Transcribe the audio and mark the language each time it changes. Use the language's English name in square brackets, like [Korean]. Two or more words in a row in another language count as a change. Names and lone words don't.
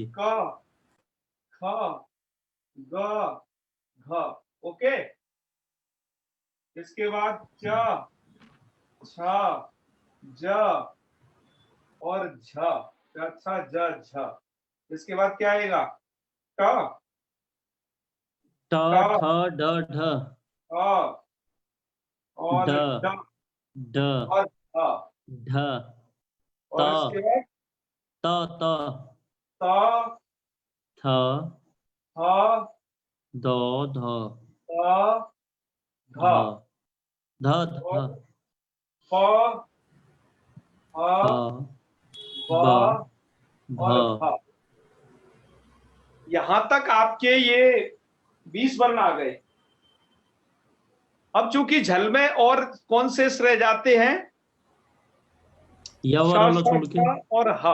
[Hindi] क, ख, ग, घ, ओके। इसके बाद च, छ, ज और झ, छ, ज, झ। इसके बाद क्या आएगा? ट, ट, ट, ठ, ड, ढ, और ड, ड ड, और ध। ढ, त, और इसके बाद त त त थ थ द ध ध ध ध ध और ध फ ह ब ब भ और भ। यहां तक आपके ये 20 वर्ण आ गए। अब चूंकि झल में और कौन से रह जाते हैं, य श वाला श छोड़ के श और ह,